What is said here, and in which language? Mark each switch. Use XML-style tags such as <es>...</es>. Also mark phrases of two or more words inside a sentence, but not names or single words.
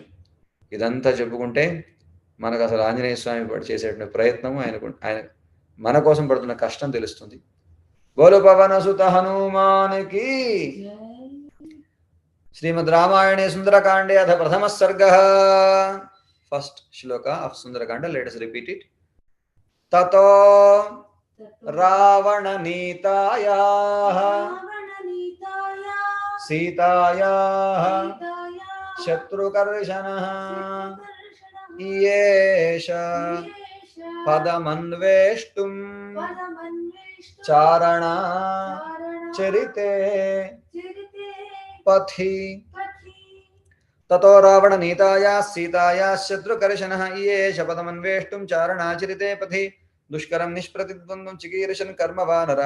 <te>ఇదంతా చెప్పుకుంటే మనకు అసలు ఆంజనేయ స్వామి చేసేటువంటి ప్రయత్నం, ఆయన మన కోసం పడుతున్న కష్టం తెలుస్తుంది.</te> <hi>बोलो पवन सुत हनुमान की.</hi> <sa>శ్రీమద్ రామాయణే సుందరకాండే అథ ప్రథమ సర్గ.</sa> <en>First shloka of Sundarakanda. Let us repeat it.</en> <sa>తతో రావణ నీతాయాః सीतायाः शत्रुकर्षणः येष पदमन्वेष्टुं चारणा चरिते पथि ततो रावणनीतायाः सीतायाः शत्रुकर्षणः येष पदमन्वेष्टुं चारणाचरिते पथि दुष्करं निष्प्रतिद्वन्द्वं चिकीर्षन् कर्मवानरः</sa>